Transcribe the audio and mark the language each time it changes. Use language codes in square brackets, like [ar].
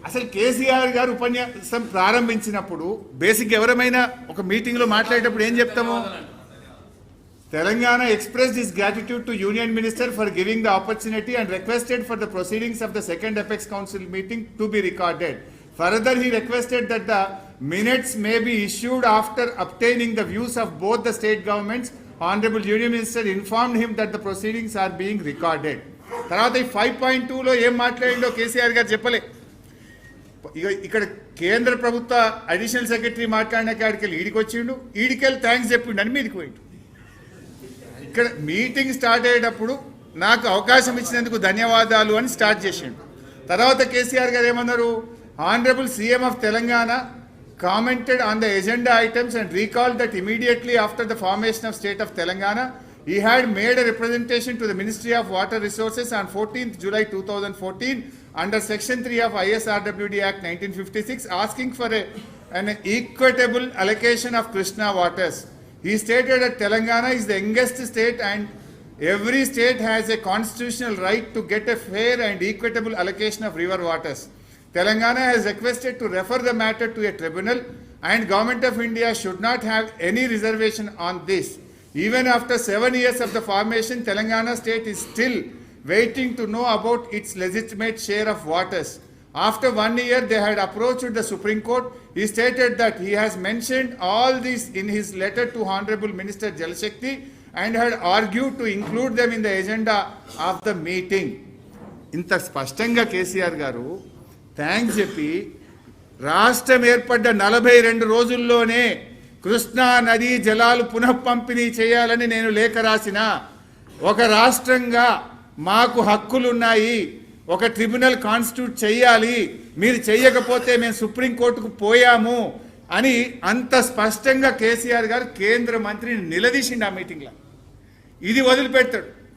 [te] అసలు కేసీఆర్ గారు ఉపన్యాసం ప్రారంభించినప్పుడు బేసిక్ ఎవరైనా ఒక మీటింగ్లో మాట్లాడేటప్పుడు ఏం చెప్తాము? [en] Telangana expressed his gratitude to Union Minister for giving the opportunity and requested for the proceedings of the second Apex Council meeting to be recorded. Further, he requested that the minutes may be issued after obtaining the views of both the state governments. Honorable Union Minister informed him that the proceedings are being recorded. [te] తర్వాత ఈ 5.2లో ఏం మాట్లాడిండో కేసీఆర్ గారు చెప్పలే. ఇక్కడ కేంద్ర ప్రభుత్వ additional secretary మాట్లాడిన కాడికి ఈడికి వచ్చిండు, ఈడికెళ్ళి థ్యాంక్స్ చెప్పిండు అని మీదికి పోయిండు. ఇక్కడ మీటింగ్ స్టార్ట్ అయ్యేటప్పుడు నాకు అవకాశం ఇచ్చినందుకు ధన్యవాదాలు అని స్టార్ట్ చేసిండు. తర్వాత కేసీఆర్ గారు ఏమన్నారు? [en] Honourable CM of Telangana commented on the agenda items and recalled that immediately after the formation of state of Telangana, he had made a representation to the Ministry of Water Resources on 14th July 2014 under Section 3 of ISRWD Act 1956 asking for an equitable allocation of Krishna waters. He stated that Telangana is the youngest state and every state has a constitutional right to get a fair and equitable allocation of river waters. Telangana has requested to refer the matter to a tribunal and Government of India should not have any reservation on this. Even after 7 years of the formation, Telangana state is still waiting to know about its legitimate share of waters. After 1 year, they had approached the Supreme Court. He stated that he has mentioned all this in his letter to Honorable Minister Jal Shakti and had argued to include them in the agenda of the meeting. [te] ఇంత స్పష్టంగా కేసీఆర్ గారు thanks చెప్పి రాష్ట్రం ఏర్పడ్డ 42 రోజుల్లోనే కృష్ణా నదీ జలాలు పునఃపంపిణీ చేయాలని నేను లేఖ రాసిన, ఒక రాష్ట్రంగా మాకు హక్కులున్నాయి, ఒక ట్రిబ్యునల్ కాన్స్టిట్యూట్ చేయాలి, మీరు చెయ్యకపోతే మేము సుప్రీంకోర్టుకు పోయాము అని అంత స్పష్టంగా కేసీఆర్ గారు కేంద్ర మంత్రిని నిలదీసిండు ఆ మీటింగ్లో. ఇది వదిలిపెడతాడు.